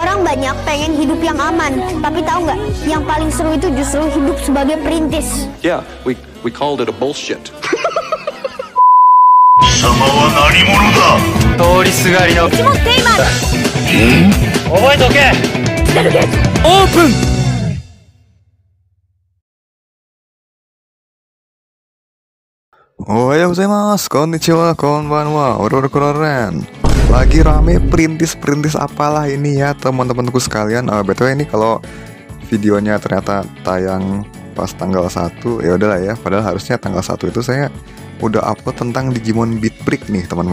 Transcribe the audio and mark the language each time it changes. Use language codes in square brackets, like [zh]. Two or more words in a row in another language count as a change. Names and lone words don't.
[id] banyak pengen hidup yang aman, tapi tahu nggak? Yang paling seru itu justru hidup sebagai perintis. [en] Yeah, we called it a bullshit. [ja] 貴様は何者だ。通りすがりのテイマー。覚えとけ。オープン。おはようございます、こんにちは、こんばんは, ororon. [id] Lagi rame perintis-perintis apalah ini ya teman-temanku sekalian. BTW ini kalau videonya ternyata tayang pas tanggal 1, ya udahlah ya. Padahal harusnya tanggal 1 itu saya udah upload tentang Digimon Beat Break nih teman-teman.